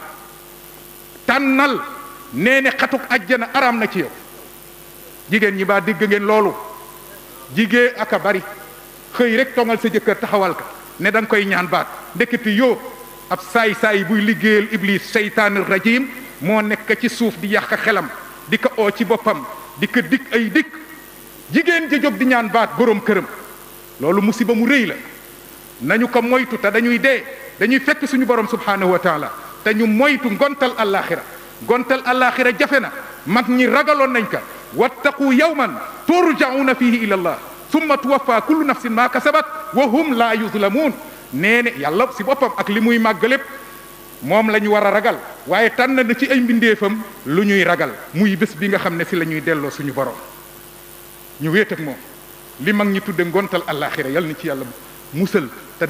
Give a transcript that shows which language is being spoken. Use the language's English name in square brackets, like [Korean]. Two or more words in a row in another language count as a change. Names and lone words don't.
[Wolof] tànnal nee ne xatuk ajjana araam na ci yow jigéen ñi baa dégg ngeen loolu jigéen aka bari xëy rek tongal sa jëkkër taxawal ka ne da nga koy ñaan baat ndekete yoo ab saay-saay buy liggéeyal iblis [Arabic] الشيطان الرجيم [Wolof] moo nekk ci suuf di yàq xelam di ko oo ci boppam di ko dikk ay dikk jigéen ja jóg di ñaan baat boroom këram loolu musiba mu rëy la nañu ko moytu te dañuy dee dañuy fekk suñu borom [Arabic] سبحانه وتعالى [Wolof] te ñu moytu ngontal àllaaxira jafe na mag ñi ragaloon nañ ka [Arabic] واتقوا يوما ترجعون فيه إلى الله ثم توفى كل نفس ما كسبت وهم لا يظلمون [Wolof] nee ne yàlla si boppam ak li muy màgg lépp moom la ñu war a ragal waaye tànn na ci ay mbindeefam lu ñuy ragal muy bés bi nga xam ne si la ñuy delloo suñu borom ñu wéet ak moom li mag ñi tudde ngontal àllaaxira yal na ci yàlla musal te